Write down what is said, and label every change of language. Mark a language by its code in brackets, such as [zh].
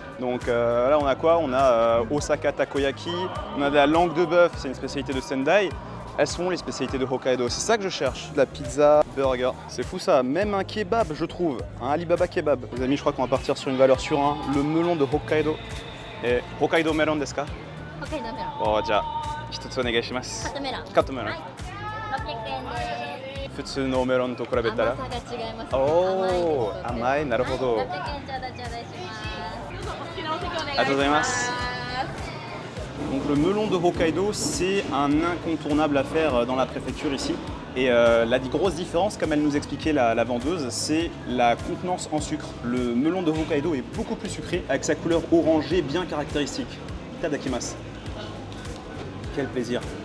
[fr] Donc là on a quoi? On a Osaka Takoyaki, on a de la langue de bœuf, c'est une spécialité de Sendai. Elles sont les spécialités de Hokkaido, c'est ça que je cherche. De la pizza, burger, c'est fou ça. Même un kebab, je trouve, un Alibaba kebab. Les amis, je crois qu'on va partir sur une valeur sur 1. Le melon de Hokkaido. Et Hokkaido melon [ja] desu ka? Hokkaido melon. Oh, ja, 1つお願いします。カットメロン。カットメロン。はい。600円です。普通のメロンと比べたら甘さが違います。おー、甘い、なるほど。はい、600円ちょうど頂戴します。お好きなお席お願いします。ありがとうございます。 [fr] Donc le melon de Hokkaido, c'est un incontournable à faire dans la préfecture ici. Et la grosse différence, comme elle nous expliquait la vendeuse, c'est la contenance en sucre. Le melon de Hokkaido est beaucoup plus sucré, avec sa couleur orangée bien caractéristique. Itadakimasu. Quel plaisir.